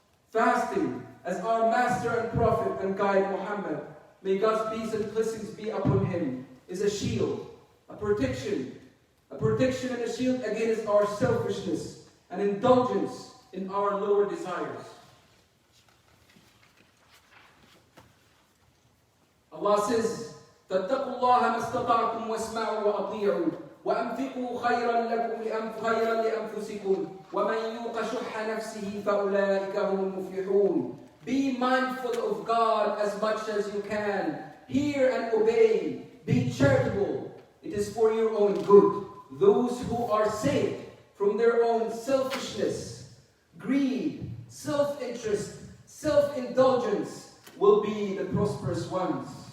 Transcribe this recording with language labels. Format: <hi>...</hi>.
<en>Fasting, as our master and prophet and guide Muhammad, may God's peace and blessings be upon him, is a shield, a protection and a shield against our selfishness and indulgence in our lower desires.</en> <ar>Allah says, فَاتَّقُوا اللَّهَ مَا اسْتَطَعْتُمْ وَاسْمَعُوا وَأَطِيعُوا وأنفقوا خيرا لأنفسكم ومن يوق شح نفسه فأولئك هم المفلحون.</ar> <en>Be mindful of God as much as you can. Hear and obey. Be charitable. It is for your own good. Those who are saved from their own selfishness, greed, self-interest, self-indulgence will be the prosperous ones.</en>